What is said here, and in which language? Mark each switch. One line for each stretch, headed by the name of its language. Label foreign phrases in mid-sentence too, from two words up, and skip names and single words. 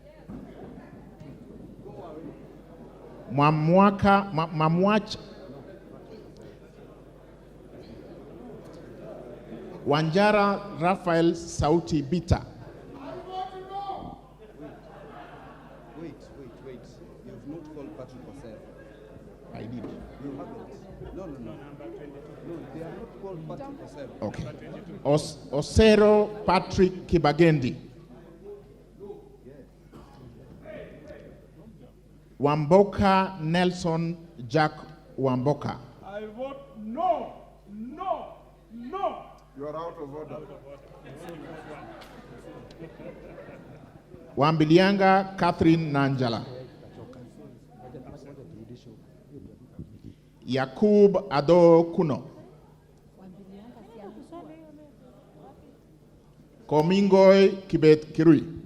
English: Mamwach Wanjara Raphael Sauti Bita. Wait. You have not called Patrick Osero. I did. You haven't. No. No, they are not called Patrick Osero. Okay. Osero Patrick Kibagendi. Wamboka Nelson Jack Wamboka. I vote no. You are out of order. Wambilianga Catherine Nanjala. Yakub Ado Kuno. Komingoy Kibet Kirui.